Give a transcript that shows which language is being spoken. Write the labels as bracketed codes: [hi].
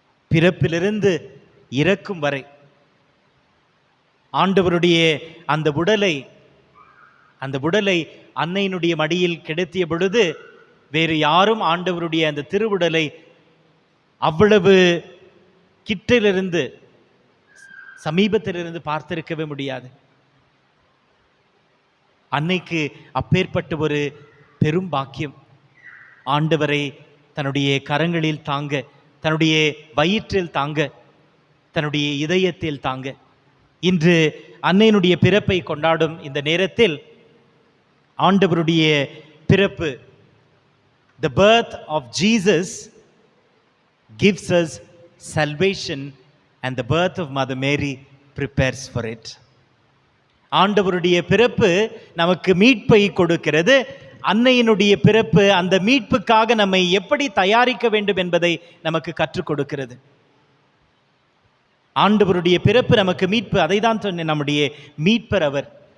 [ta] பிறப்பிலிருந்து இறக்கும் வரை ஆண்டவருடைய அந்த உடலை அன்னையினுடைய மடியில் கிடத்திய பொழுது வேறு யாரும் ஆண்டவருடைய அந்த திருவுடலை அவ்வளவு கிட்டிலிருந்து, சமீபத்திலிருந்து பார்த்திருக்கவே முடியாது. அன்னைக்கு அப்பேற்பட்ட ஒரு பெரும் பாக்கியம். ஆண்டவரை தன்னுடைய கரங்களில் தாங்க, தன்னுடைய வயிற்றில் தாங்க, தன்னுடைய இதயத்தில் தாங்க. இன்று அன்னையினுடைய பிறப்பை கொண்டாடும் இந்த நேரத்தில் ஆண்டவருடைய பிறப்பு, [en] the birth of Jesus gives us salvation and the birth of Mother Mary prepares for it. [ta] ஆண்டவருடைய பிறப்பு நமக்கு மீட்பை கொடுக்கிறது. அன்னையினுடைய பிறப்பு அந்த மீட்புக்காக நம்மை எப்படி தயாரிக்க வேண்டும் என்பதை நமக்கு கற்றுக் கொடுக்கிறது. ஆண்டவருடைய பிறப்பு நமக்கு மீட்பு. அதை தான் சொன்னேன், நம்முடைய மீட்பர் அவர்.